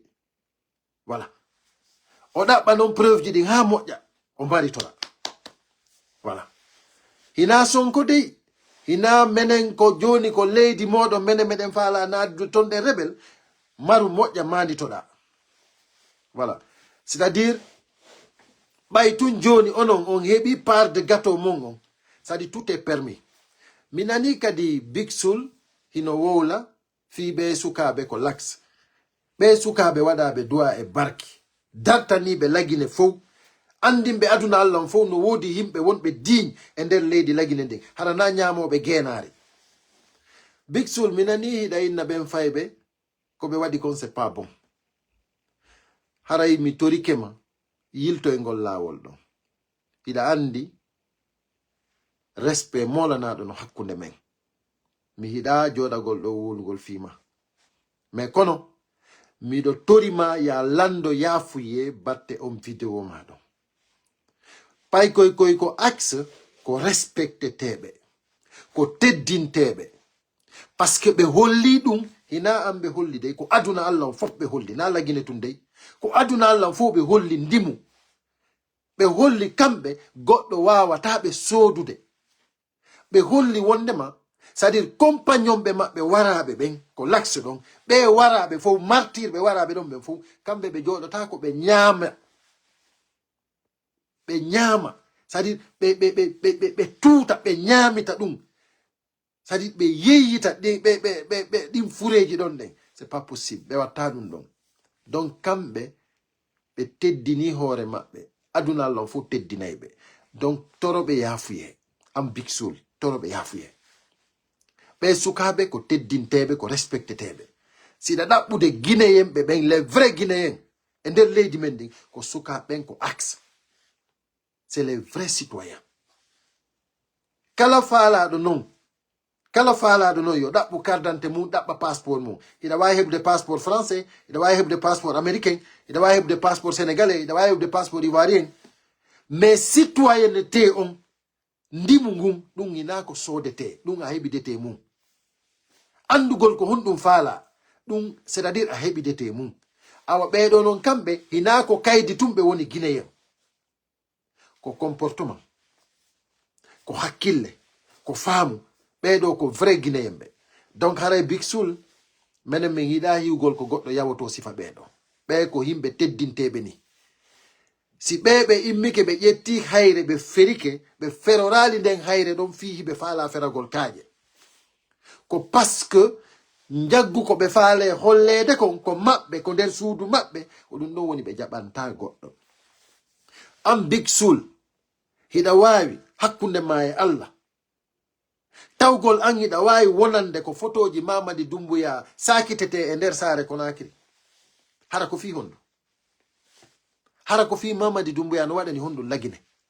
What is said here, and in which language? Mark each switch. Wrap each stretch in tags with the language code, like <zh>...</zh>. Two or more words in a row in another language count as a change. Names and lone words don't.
<ff>Voilà. O ɗaɓɓa non preuve ji ɗin ha moƴƴa o mbaritoɗa. Voilà. Hina Sonko dey hina menen ko joni ko leydi moɗon menen meɗen faala naadu ton ɗe rebel maru moƴƴa manditoɗa. Voilà. C'est-à-dire ɓay tun joni onon on heɓi</ff> <fr>part de gâteau</fr> <ff>mon on.</ff> <fr>C'est-à-dire tout est permis.</fr> <ff>Minani kadi Big Soul hino wowla fi be sukaɓe ko lax. Be sukaɓe waɗaɓe duwa e barki. Dartaniɓe la Guinée fof. Andimɓe aduna Allah fof no wodi yimɓe wonɓe digne e nder leydi la Guinée ndin. Hara na ñamoɓe geenare. Big Soul minani hiɗa inna ɓen fayɓe ko ɓe waɗi kon</ff> <fr>c'est pas bon.</fr> <ff>Haray mi torikema yilto e ngol lawol ɗon. ida andi respect molanaɗo no hakkunde men mi hiɗa joɗagol ɗo wolgol fima mais kono miɗo torima ya lando yafuye batte on vidéo maɗo pay koy ko axe ko respecte teɓe ko teddinteɓe parce que ɓe holli ɗum hina an ɓe holli dey ko aduna allah fof ɓe holli na lagine tun dey ko aduna allah fof ɓe holli ndimu ɓe holli kamɓe goɗɗo wawata ɓe sodude ɓe holli wondema</ff> <fr>c'est à dire compagnon</fr> <ff>ɓe maɓɓe waraɓe ɓen ko l'axe ɗon ɓe waraɓe fof martirɓe waraɓe ɗon ɓen fof kamɓe ɓe joɗota ko ɓe ñaama</ff> <fr>c'est à dire</fr> <ff>ɓe tuuta ɓe ñaamita ɗum</ff> <fr>c'est à dire</fr> <ff>ɓe yeyyita ɗin fureji ɗon ɗen</ff> <fr>c'est pas possible</fr> <ff>ɓe watta ɗum ɗon donc kamɓe ɓe teddini hoore maɓɓe aduna allah fof teddinayɓe donc toroɓe yafuye am Big Soul toroɓe yafuye ɓe sukaɓe ko teddinteɓe ko respecteteɓe siɗa ɗaɓɓude guinéen ɓen</ff> <fr>les vrais guinéen</fr> <ff>e nder leydi men ndin ko sukaɓen ko axe</ff> <fr>c'est les vrais citoyens</fr> <ff>kala faalaɗo noon yo ɗaɓɓu cardante mum ɗaɓɓa passeport mum ina wawi heɓde</ff> <fr>passeport français</fr> <ff>ina wawi heɓde</ff> <fr>passeport américain</fr> <ff>ina wawi heɓde</ff> <fr>passeport sénégalais</fr> <ff>ina wawi heɓde</ff> <fr>passeport ivoirien mais citoyenneté</fr> <ff>on ndimu ngun ɗum ina ko sodete ɗum a heɓidete mum andugol ko honɗum faala ɗum</ff> <fr>c'est à dire</fr> <ff>a heɓidete mum awa ɓeɗo noon kamɓe hina ko kaydi tumɓe woni guinéen ko comportement ko hakkille ko faamu ɓeɗo ko</ff> <fr>vrai guinéen</fr> <ff>ɓe donc haray Big Soul minen min yiɗa hiwgol ko goɗɗo yawoto sifa ɓeɗo ɓe ko yimɓe teddinteɓe ni si ɓe immike ɓe ƴetti hayre ɓe ferike ɓe ferorali nden hayre ɗon fihi ɓe faala feragol kaaƴe ko</ff> <fr>parce que</fr> <ff>jaggu ko ɓe faale hollede kon ko maɓɓe ko nder suudu maɓɓe ko ɗum ɗon woni ɓe jaɓanta goɗɗo am Big Soul hiɗa wawi hakkunde ma e allah tawgol an hiɗa wawi wonande ko photoji Mamadi Doumbouya sakitete e nder saare Conakry hara ko fi hondu hara ko fi Mamadi Doumbouya no waɗani hondu lagine</ff>